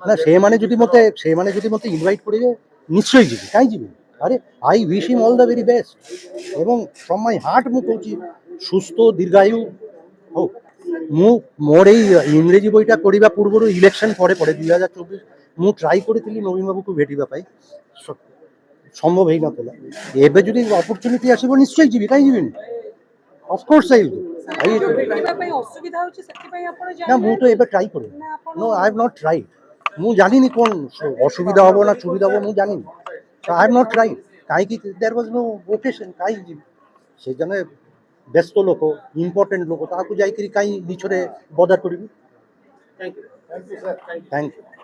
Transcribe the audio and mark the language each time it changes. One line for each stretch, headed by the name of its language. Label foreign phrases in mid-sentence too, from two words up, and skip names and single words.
Odia: ନା ସେମାନେ ଯଦି ମତେ ଇନଭାଇଟ୍ କରିବେ ନିଶ୍ଚୟ ଯିବି କାହିଁ ଯିବି ଆରେ
English: I wish him all the very best
Odia: ଏବଂ
English: from my heart
Odia: ମୁଁ କହୁଛି ସୁସ୍ଥ ଦୀର୍ଘାୟୁ ହଉ ମୁଁ ମୋର ଏଇ ଇଂରେଜୀ ବହିଟା ପଢ଼ିବା ପୂର୍ବରୁ ଇଲେକ୍ସନ୍ ପରେ 2024 ମୁଁ ଟ୍ରାଏ କରିଥିଲି ନବୀନ ବାବୁକୁ ଭେଟିବା ପାଇଁ ସମ୍ଭବ ହେଇନଥିଲା ଏବେ ଯଦି ଅପରଚ୍ୟୁନିଟି ଆସିବ ନିଶ୍ଚୟ ଯିବି କାହିଁ ଯିବିନି
English: of course I
Odia: ଯୋଉ ଭେଟିବା ପାଇଁ ଅସୁବିଧା ହଉଛି ସେଥିପାଇଁ ଆପଣ ନା ମୁଁ ଜାଣିନାହାନ୍ତି? ତ ଏବେ ଟ୍ରାଏ କରିବି ନା ଆପଣ
English: No I have not tried
Odia: ମୁଁ ଜାଣିନି କ'ଣ ଅସୁବିଧା ହବ ନା ସୁବିଧା ହବ ମୁଁ ଜାଣିନି
English: I have not tried
Odia: କାହିଁକି
English: there was no occasion
Odia: କାହିଁକି ଯିବି ସେ ଜଣେ ବ୍ୟସ୍ତ ଲୋକ ଇମ୍ପୋର୍ଟାଣ୍ଟ ଲୋକ ତାକୁ ଯାଇକରି କାହିଁ ମିଛରେ ବଦା କରିବି
English: Thank you Thank you sir Thank you